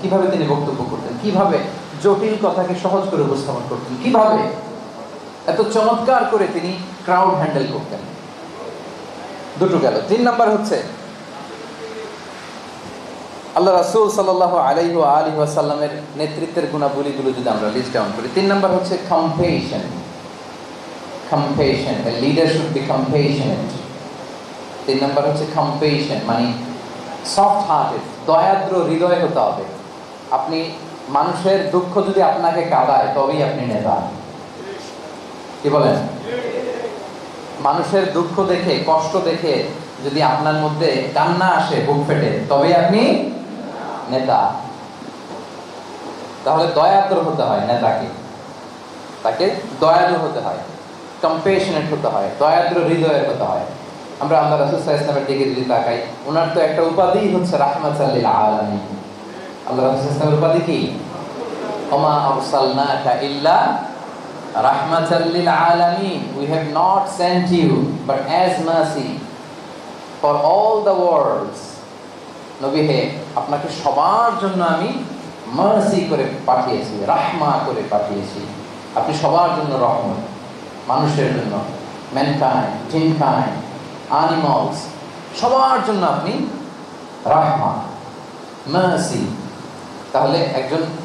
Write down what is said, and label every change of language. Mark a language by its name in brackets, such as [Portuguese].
[Bangla] কিভাবে তিনি বক্তব্য করতেন, কিভাবে জটিল কথাকে সহজ করে উপস্থাপন করতেন, কিভাবে এত চমৎকার করে তিনি ক্রাউড হ্যান্ডেল করতেন। দুটো গেল। 3 নাম্বার হচ্ছে আল্লাহ রাসূল সাল্লাল্লাহু আলাইহি ওয়া আলিহি ওয়াসাল্লামের নেতৃত্বের গুণাবলীগুলো যদি আমরা লিস্ট ডাউন করি, 3 নাম্বার হচ্ছে কম্পেশন। [English] Compassion, a leader should be compassionate. [Bangla] 3 number হচ্ছে কম্পেশন, মানে সফট হার্টেড, দয়াদ্র হৃদয় হতে হবে। আপনি মানুষের দুঃখ যদি আপনাকে কাঁদায় তবেই আপনি নেতা। কি বলেন? মানুষের দুঃখ দেখে, কষ্ট দেখে যদি আপনার মধ্যে কান্না আসে বুক ফেটে, তবেই আপনি নেতা। তাহলে দয়াদ্র হতে হয় নেতাকে, তাকে দয়ালু হতে হয়, কম্পেশনেট হতে হয়, দয়াদ্র হৃদয়ের হতে হয়। আমরা আল্লাহ রাসূল সাল্লাল্লাহু আলাইহি ওয়াসাল্লামের দিকে যদি তাকাই, ওনার তো একটা উপাধি হচ্ছে রাহমাতাল লিল আলামিন। আল্লাহ রাসূল সাল্লাল্লাহু আলাইহি ওয়াসাল্লামের উপাধি কি? [Arabic] ওমা আরসালনাকা ইল্লা রাহমাতাল লিল আলামিন, [English] we have not sent you but as mercy for all the worlds. [Bangla] নবী হে, আপনাকে সবার জন্য আমি মার্সি করে পাঠিয়েছি, রাহমা করে পাঠিয়েছি। আপনি সবার জন্য রহমত, মানুষের জন্য, ম্যানকাইন্ড, জিনকাইন্ড, অ্যানিমালস, সবার জন্য আপনি রাহমা, মার্সি। তাহলে একজন